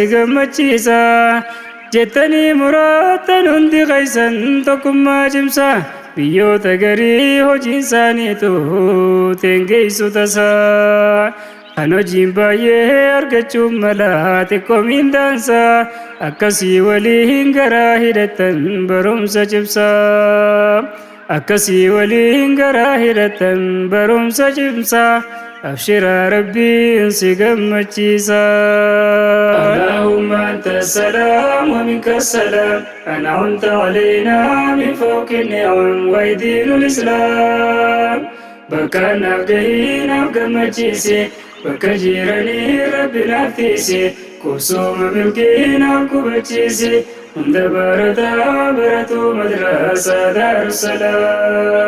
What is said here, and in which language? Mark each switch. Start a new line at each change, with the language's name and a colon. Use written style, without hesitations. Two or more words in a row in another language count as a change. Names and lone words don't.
Oromo: gammachiisa jettanii muraattan hundi keeysan tokkummaa cimsa biyyoota garii hojiin isaaniitu teengeessu tasaa kan hojiin baay'ee argachuun malaa xiqqoo miindaansa akkasii waliin garaa hidhattan barumsa cimsaa akkasii waliin garaa hidhattan barumsa cimsaa abshiraa rabbiin si gammachiisa
Arabic: اللهم أنت السلام ومنك السلام أنعمت علينا من فوق نعم ودين الإسلام
Oromo: bakkaan naaf gahii naaf gammachiisi bakka jiranii rabbi naaf tiisi kusuma milkii naaf qubachiisi hunda barataa baratuu madrasaa Daarussalaam